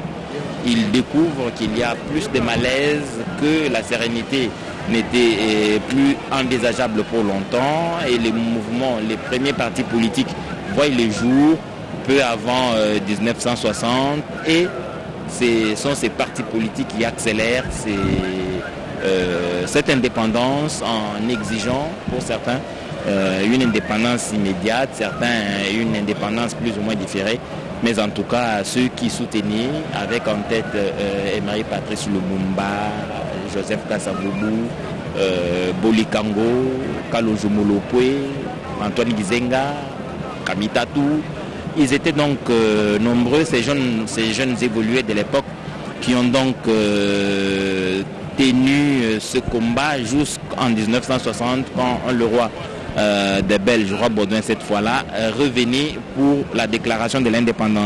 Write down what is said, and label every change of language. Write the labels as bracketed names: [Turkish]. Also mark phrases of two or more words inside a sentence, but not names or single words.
[French] Il découvre qu'il y a plus de malaise, que la sérénité n'était plus envisageable pour longtemps, et les mouvements, les premiers partis politiques voient le jour peu avant 1960, et ce sont ces partis politiques qui accélèrent cette indépendance en exigeant pour certains une indépendance immédiate, certains une indépendance plus ou moins différée, mais en tout cas ceux qui soutenaient avec en tête Emery Patrice Lumumba, Joseph Kasavubu, Bolikango, Kalojo Molopwe, Antoine Gizenga, Kamitatou. Ils étaient donc nombreux, ces jeunes évolués de l'époque, qui ont donc tenu ce combat jusqu'en 1960 quand le roi des Belges, le roi Baudouin cette fois-là, revenait pour la déclaration de l'indépendance.